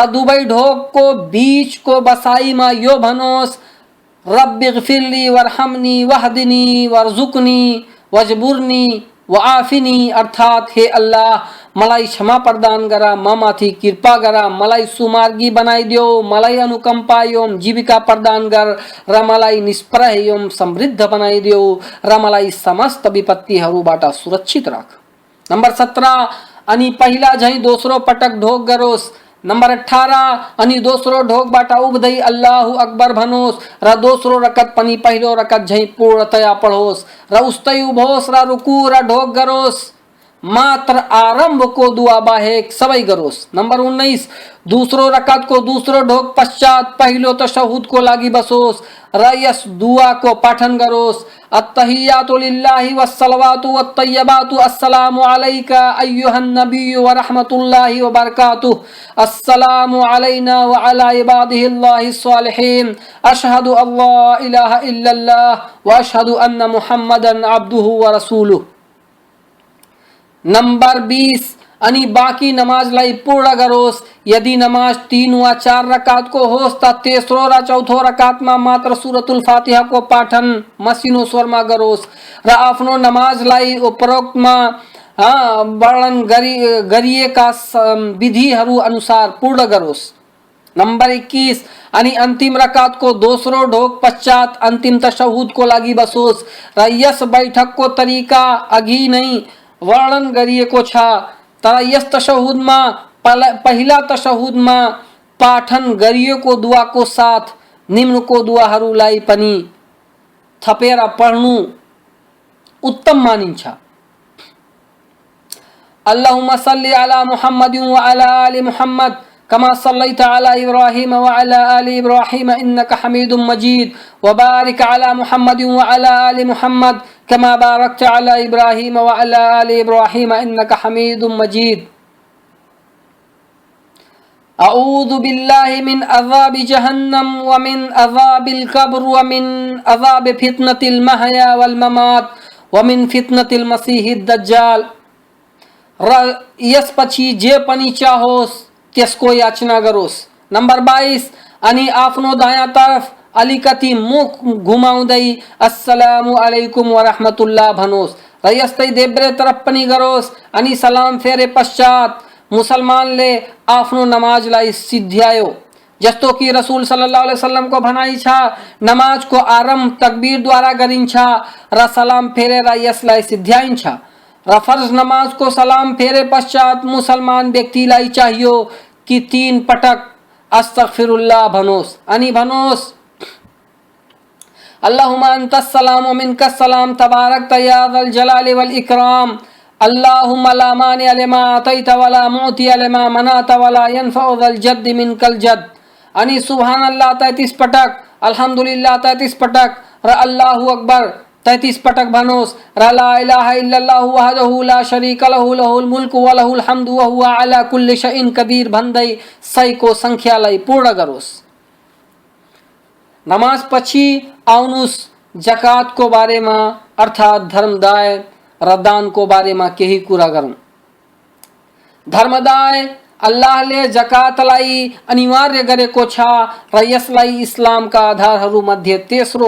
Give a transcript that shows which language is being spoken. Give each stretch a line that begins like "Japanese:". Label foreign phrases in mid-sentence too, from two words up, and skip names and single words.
Nepali: दुवै ढोकको बीचको बसाइमा यो भनोस्,
Arabic: رب اغفر لي وارحمني واهدني وارزقني واجبرني وعافني,
Nepali: अर्थात हे अल्लाह मलाई क्षमा प्रदान गर, ममाथि कृपा गर, मलाई सुमार्गी बनाइदेऊ, मलाई अनुकम्पा एवं जीविका प्रदान गर र मलाई निष्प्रह एवं समृद्ध बनाइदेऊ र मलाई समस्त विपत्तिहरूबाट सुरक्षित राख। नंबर 17 अनि पहिला झैं दोस्रो पटक ढोक गरोस्। नंबर 18 अनि दोस्रो ढोकबाट उभ्दै
Arabic: الله أكبر
Nepali: भनोस् र दोस्रो रकत पनि पहिलो रकत झैं पूर्णतया पढोस् र उस्तै उभोस् र रुकू र ढोक गरोस्। मात्र आरंभको दुआ बाहेक सबै गरोस्। नंबर 19 दूसरो रकत को दूसरो ढोक पश्चात पहिलो तशहुद को लागि बसोस् र यस दुआ को पाठन गरोस्।
Arabic: التحيات لله والصلوات والطيبات السلام عليك أيها النبي ورحمة الله وبركاته السلام علينا وعلى عباد الله الصالحين أشهد أن لا إله إلا الله وأشهد أن محمدا عبده ورسوله.
Nepali: नंबर 20 अनि बाकी नमाजलाई पूर्ण गरोस्। यदि नमाज 3 वा 4 रकात को होस् त तेस्रो र चौथो रकातमा मात्र सूरतुल फातिहा को पाठन मसिनो स्वरमा गरोस् र आफ्नो नमाजलाई उपरोक्तमा वर्णन गरिएका विधिहरू अनुसार पूर्ण गरोस्। नंबर 21 अनि अंतिम रकात को दोस्रो ढोक पश्चात अंतिम तशहुद को लागि बसोस् र यस बैठक को तरिका अघि नै वर्णन गरिएको छ। तर यस तशहुदमा पहिला तशहुदमा पाठन गरिएको दुआको साथ निम्नको दुआहरूलाई पनि थपेर पढ्नु उत्तम मानिन्छ।
Arabic: اللهم صل على محمد وعلى آل محمد كما صليت على إبراهيم وعلى آل إبراهيم إنك حميد مجيد وبارك على محمد وعلى آل محمد كما باركت على إبراهيم وعلى آل إبراهيم إنك حميد مجيد. أعوذ بالله من عذاب جهنم ومن عذاب القبر ومن عذاب فتنة المحيا والممات ومن فتنة المسيح الدجال.
Nepali: र यसपछि जे पनि चाहोस् त्यसको याचना गरोस्। नंबर 22 अनि आफ्नो दायाँ तर्फ अलिकति मुख घुमाउँदै
Arabic: السلام عليكم ورحمة الله
Nepali: भनोस् र यस्तै देब्रे तरफ पनि गरोस् अनि सलाम फेरे पश्चात मुसलमान ले आफ्नो नमाज लाई सिद्ध्यायो। जस्तो कि रसूल
Arabic: صلى الله عليه وسلم
Nepali: को भनाई छा नमाज को आरंभ तकबीर द्वारा गरिन्छ र सलाम फेरेर यसलाई सिद्ध्याइन्छ र फर्ज नमाज को सलाम फेरे पश्चात मुसलमान व्यक्तिलाई चाहियो कि 3 पटक अस्तगफिरुल्लाह भनोस् अनि भनोस्
Arabic: اللهم أنت السلام ومنك السلام تباركت يا ذا الجلال والإكرام اللهم لا مانع لما أعطيت ولا معطي لما منعت ولا ينفع ذا الجد منك الجد.
Nepali: अनि
Arabic: سبحان الله
Nepali: 33 पटक, अल्हम्दुलिल्लाह 33 पटक र
Arabic: الله أكبر
Nepali: 33 पटक भनोस् र
Arabic: لا إله إلا الله وحده لا شريك له له الملك وله الحمد وهو على كل شيء قدير
Nepali: भन्दै 100 को संख्यालाई पूर्ण गरोस्। नमाज पछि आउनुस् जकात को बारेमा अर्थात धर्मदाय र दान को बारेमा केही कुरा गरौँ। धर्मदाय अल्लाहले जकातलाई अनिवार्य गरेको छ र यसलाई इस्लामका आधारहरू मध्ये तेस्रो